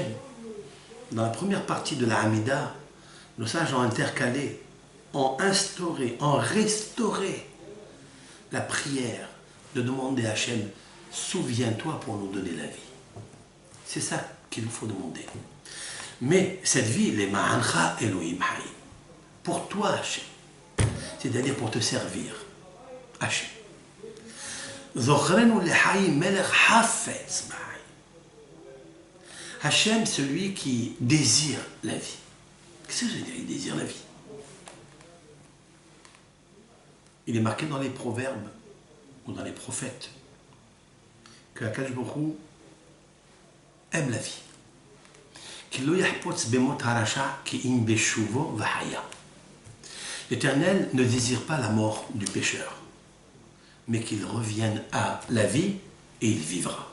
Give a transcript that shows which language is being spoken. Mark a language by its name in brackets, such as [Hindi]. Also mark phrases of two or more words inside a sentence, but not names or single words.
[French] Dans la première partie de la Hamida, nos sages ont intercalé, ont instauré, ont restauré la prière de demander à Hachem, souviens-toi pour nous donner la vie. C'est ça qu'il nous faut demander. Mais cette vie, les [Hebrew] למענך אלוהים חיים, [French] pour toi Hachem, c'est-à-dire pour te servir, Hachem. [Hebrew] זכרנו לחיים מלך חפץ בחיים. [French] Hachem, celui qui désire la vie. Qu'est-ce que je veux dire? Il désire la vie. Il est marqué dans les proverbes ou dans les prophètes que Akadosh Baruch Hu aime la vie. L'Éternel ne désire pas la mort du pécheur, mais qu'il revienne à la vie et il vivra.